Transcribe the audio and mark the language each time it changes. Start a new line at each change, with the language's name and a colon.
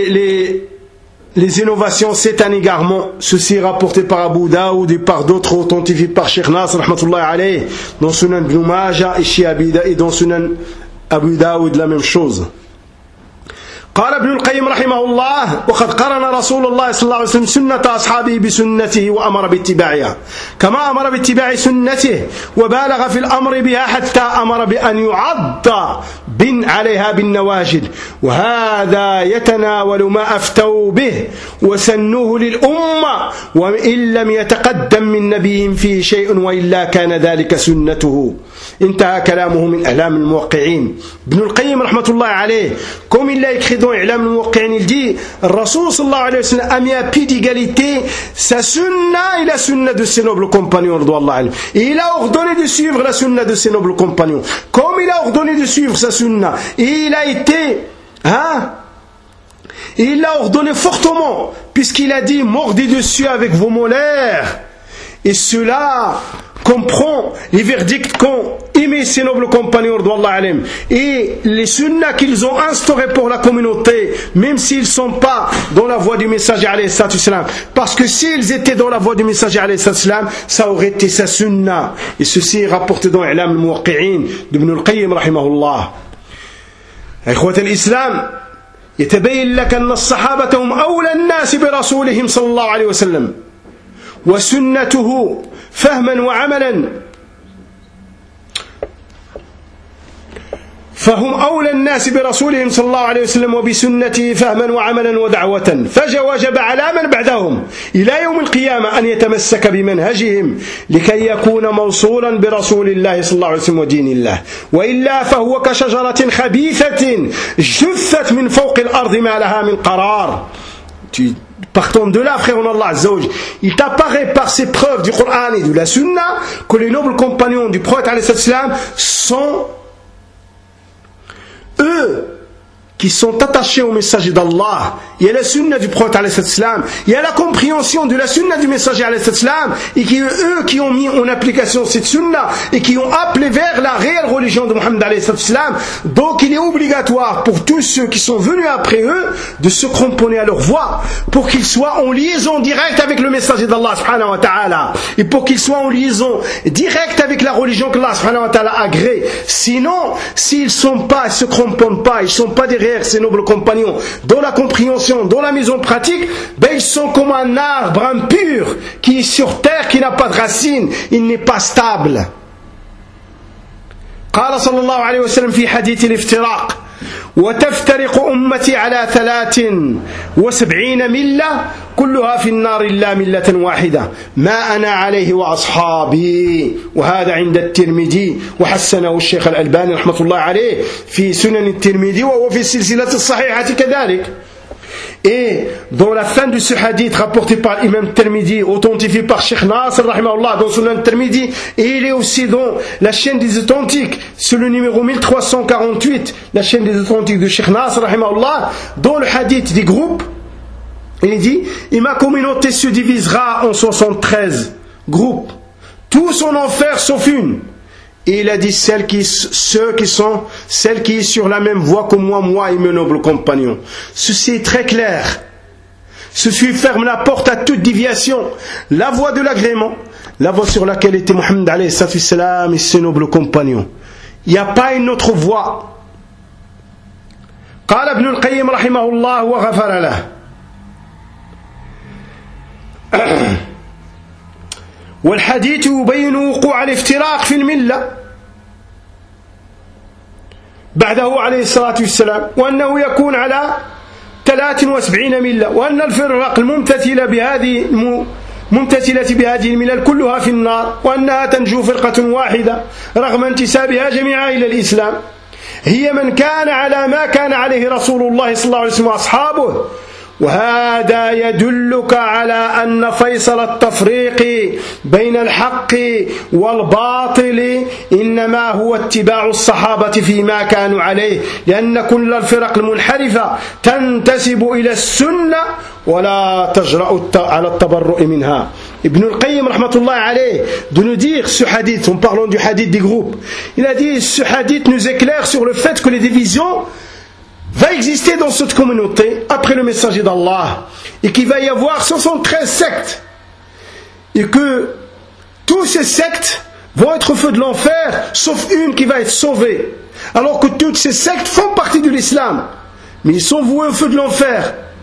French: Car les innovations, c'est un égarement. Ceci est rapporté par Abu Daoud et par d'autres authentifiés par Cheikh Nasr, rahmatullahi alayhi, dans Sunan Ibn Majah et Shi'a Abida, et dans Sunan Abu Daoud, la même chose.
Arabic: قال ابن القيم رحمه الله وقد قرن رسول الله صلى الله عليه وسلم سنة أصحابه بسنته وأمر باتباعها كما أمر باتباع سنته وبالغ في الأمر بها حتى أمر بأن يعض بن عليها بالنواجذ وهذا يتناول ما أفتوا به وسنوه للأمة وإن لم يتقدم من نبيهم فيه شيء وإلا كان ذلك سنته انتهى كلامه من أعلام الموقعين ابن القيم رحمة الله عليه كم إلا يكخذ
French: dans l'Ilam al-Muqqin, il dit « Rasoul sallallahu alayhi wa sallam a mis à pied d'égalité sa sunna et la sunna de ses nobles compagnons.
Arabic: » Et il a ordonné de suivre la sunna de ses nobles compagnons.
French: Comme il a ordonné de suivre sa sunna, et il a été... Il l'a ordonné fortement, puisqu'il a dit « Mordez dessus avec vos molaires. » Et cela comprend les verdicts qu'ont émis ses nobles compagnons et les sunnas qu'ils ont instaurés pour la communauté, même s'ils ne sont pas dans la voie du messager, parce que s'ils étaient dans la voie du messager, ça aurait été sa sunna. Et ceci est rapporté dans l'Ilam al-Muwaqqi'in d'Ibn al-Qayyim rahimahullah.
Arabic: Ikhwat al-Islam, yatabayyin laka anna as-sahaba hum awla an-nas bi rasulihim sallallahu alayhi wa sallam وسنته فهما وعملا فهم أولى الناس برسولهم صلى الله عليه وسلم وبسنته فهما وعملا ودعوة فجوجب على من بعدهم إلى يوم القيامة أن يتمسك بمنهجهم لكي يكون موصولا برسول الله صلى الله عليه وسلم ودين الله وإلا فهو كشجرة خبيثة جثت من فوق الأرض ما لها من قرار.
French: Partons de là, frère Allah Azzawaj. Il t'apparaît par ces preuves du Coran et de la Sunna que les nobles compagnons du prophète A.S. sont eux qui sont attachés au messager d'Allah. Il y a la Sunna du prophète A.S. Il y a la compréhension de la Sunna du messager A.S. et qui eux qui ont mis en application cette Sunna et qui ont appelé vers la réelle religion de Muhammad A.S. Donc il est obligatoire pour tous ceux qui sont venus après eux de se cramponner à leur voix pour qu'ils soient en liaison directe avec le messager d'Allah subhanahu wa ta'ala et pour qu'ils soient en liaison directe avec la religion que Allah subhanahu wa ta'ala agrée. Sinon, s'ils sont pas, ils se cramponnent pas, ils sont pas derrière ses nobles compagnons dans la compréhension, dans la mise en pratique, ben ils sont comme un arbre impur qui est sur terre, qui n'a pas de racines, il n'est pas stable.
Arabic: قال صلى الله عليه وسلم في حديث الافتراق وتفترق أمتي على 73 ملة كلها في النار إلا ملة واحدة ما أنا عليه وأصحابي. وهذا عند الترمذي وحسنه الشيخ الألباني رحمة الله عليه في سنن الترمذي وهو في السلسلة الصحيحة كذلك.
French: Et dans la fin de ce hadith rapporté par l'imam Tirmidhi, authentifié par Cheikh Nasr rahimahullah dans son Tirmidhi, et il est aussi dans la chaîne des authentiques, sur le numéro 1348, la chaîne des authentiques de Cheikh Nasr rahimahullah, dans le hadith des groupes, il dit, et ma communauté se divisera en 73 groupes, tous en enfer sauf une. Et il a dit, celles qui sont sur la même voie que moi, moi et mes nobles compagnons. Ceci est très clair. Ceci ferme la porte à toute déviation. La voie de l'agrément, la voie sur laquelle était Mohammed alayhi salam et ses nobles compagnons. Il n'y a pas une autre voie.
Arabic: قال ابن القيم رحمه الله وغفر له. والحديث يبين وقوع الافتراق في الملة بعده عليه الصلاة والسلام وأنه يكون على 73 ملة وأن الفرق الممتثلة بهذه الملل كلها في النار وأنها تنجو فرقة واحدة رغم انتسابها جميعا إلى الإسلام هي من كان على ما كان عليه رسول الله صلى الله عليه وسلم وأصحابه وهذا يدلك على أن فيصل التفريق بين الحق والباطل إنما هو اتباع الصحابة فيما كانوا عليه، لأن كل الفرق المنحرفة تنتسب إلى السنة ولا تجرأ على التبرؤ منها.
French: Ibn al-Qayyim rahmatullah alayh de nous dire ce hadith, en parlant du hadith des groupes, il a dit ce hadith nous éclaire sur le fait que les divisions vont exister dans cette communauté après le messager d'Allah, et qu'il va y avoir 73 sectes, et que tous ces sectes vont être au feu de l'enfer sauf une qui va être sauvée, alors que toutes ces sectes font partie de l'islam mais ils sont voués au feu de l'enfer.